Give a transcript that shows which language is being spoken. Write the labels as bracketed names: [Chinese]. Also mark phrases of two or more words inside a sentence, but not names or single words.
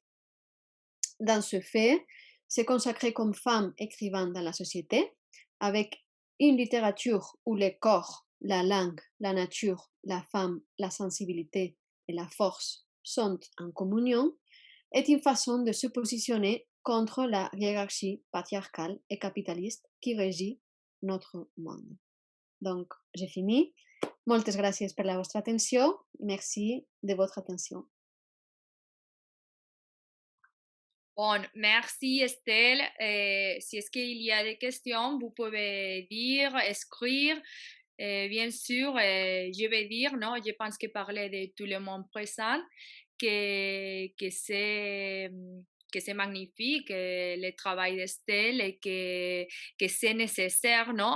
[French] Dans ce fait, se consacrer comme femme écrivant dans la société, avec une littérature où le corps, la langue, la nature, la femme, la sensibilité et la force sont en communion, est une façon de se positionner contre la hiérarchie patriarcale et capitaliste qui régit notre monde. Donc, j'ai fini. [Catalan] Moltes gràcies per la vostra atenció. [French] Merci de votre attention. Bon, merci Estelle. Si est-ce qu'il y a des questions, vous pouvez dire, écrire. Bien sûr, je vais dire, non, je pense que parler de tout le monde présent, que c'est magnifique le travail d'Estelle et que c'est nécessaire, non?